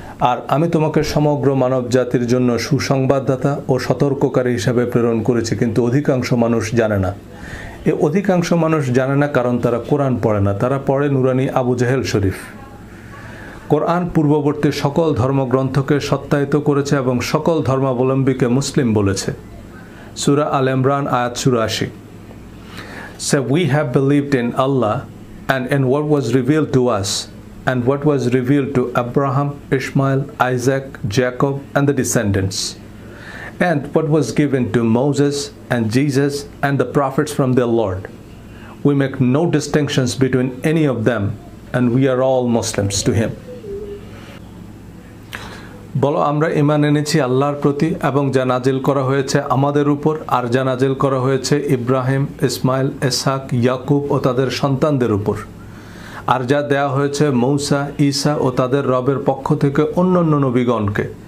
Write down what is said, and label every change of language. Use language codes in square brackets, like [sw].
[bn] আর আমি তোমাকে সমগ্র মানব জাতির জন্য সুসংবাদদাতা ও সতর্ককারী হিসাবে প্রেরণ করেছি, কিন্তু অধিকাংশ মানুষ জানে না। এই অধিকাংশ মানুষ জানে না কারণ তারা কোরআন পড়ে না, তারা পড়ে নুরানি আবু জেহেল শরীফ। কোরআন পূর্ববর্তী সকল ধর্মগ্রন্থকে সত্যায়িত করেছে এবং সকল ধর্মাবলম্বীকে মুসলিম বলেছে। সূরা আল ইমরান আয়াত 84। [en] So we have believed in Allah and in what was revealed to us and what was revealed to Abraham, Ishmael, Isaac, Jacob and the descendants, and what was given to Moses and Jesus and the prophets from their Lord. We make no distinctions between any of them, and we are all Muslims to him. [bn] বলো, আমরা ঈমান এনেছি আল্লাহর প্রতি এবং যা নাজিল করা হয়েছে আমাদের উপর, আর যা নাজিল করা হয়েছে ইব্রাহিম, ইসমাইল, ইসহাক, ইয়াকুব ও তাদের সন্তানদের উপর, আর যা দেয়া হয়েছে মূসা, ঈসা ও তাদের রবের পক্ষ থেকে অন্যান্য নবীগণকে।